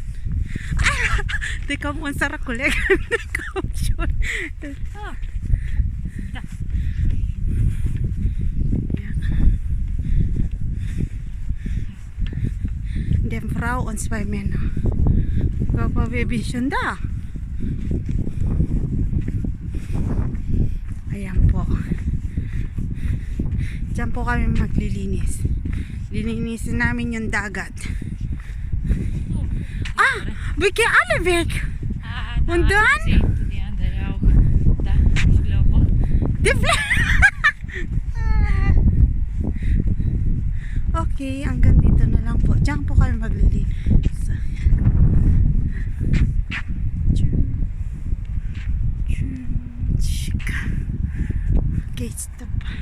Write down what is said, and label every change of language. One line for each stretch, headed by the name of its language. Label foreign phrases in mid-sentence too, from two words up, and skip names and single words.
German: Die kommen unsere Kollegen. Die kommen schon. Ah, da. Ja. Die Frau und zwei Männer. Papa Baby schon da.
Filipino: Ayan po. Diyan po kami maglilinis. Lilinisin namin yung dagat.
German: Ah, wir gehen alle weg. Und dann? Die andere auch. Da, ich glaube.
Filipino: Okay, hanggang dito na lang po. Diyan po kami maglilinis.
English: Okay, stop.